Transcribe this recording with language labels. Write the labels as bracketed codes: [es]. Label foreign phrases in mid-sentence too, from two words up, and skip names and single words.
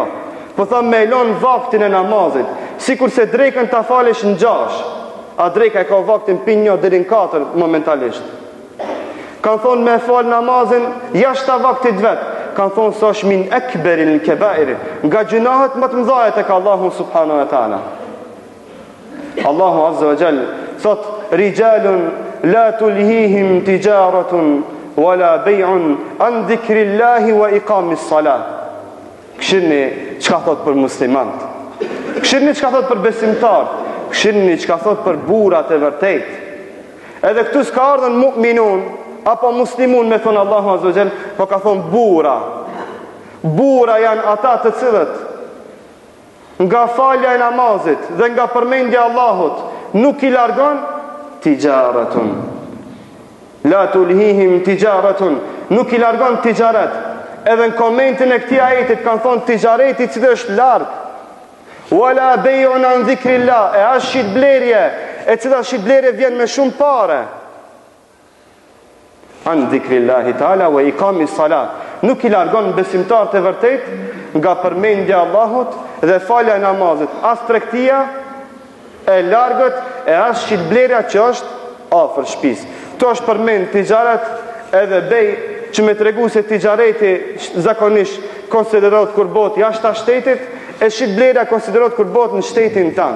[sq] Po tha me lon vaktin e namazit, sikur se drekën ta falesh në 6, a dreka e ka vaktin pin 1 deri në 4 momentalisht. Kanë thonë me fal namazin jashtë vaktit vet, kanë thonë se është [ar] من أكبر الكبائر, [sq] nga gjunahet më të mëdha tek Allahu [ar] سبحانه وتعالى. الله عز وجل thot رجال لا تلهيهم تجارة ولا بيع عن ذكر الله وإقام الصلاة. [sq] Këshirni çka thot për muslimanët. Këshirni çka thot për besimtarët. Këshirni çka thot për burrat e vërtet. Edhe këtu s'ka ardhur mu'minun apo muslimun me thon [ar] الله عز وجل, [sq] po ka thon burra. Burra janë ata të cilët nga falja e namazit dhe nga përmendja e Allahut nuk i largon tijaratun. [ar] لا تلهيهم تجارة, nuk i largon tijaret. [sq] Edhe në komentin e këtij ajetit kanë thonë tijareti i cili është larg. [ar] ولا بيع عن ذكر الله, [sq] e as shitblerje, e cila shitblerje vjen me shumë pare. [ar] عن ذكر الله تعالى وإقام الصلاة. [sq] Nuk i largon besimtarët e vërtet nga përmendja e Allahut dhe falja e namazit. As tregtia e largët e as shitblerja që është afër shtëpisë. Kto është përmend tijaret edhe bej që me tregu se tijareti zakonisht konsiderohet kur bot jashtë shtetit, e shitblerja konsiderohet kur bot në shtetin tanë.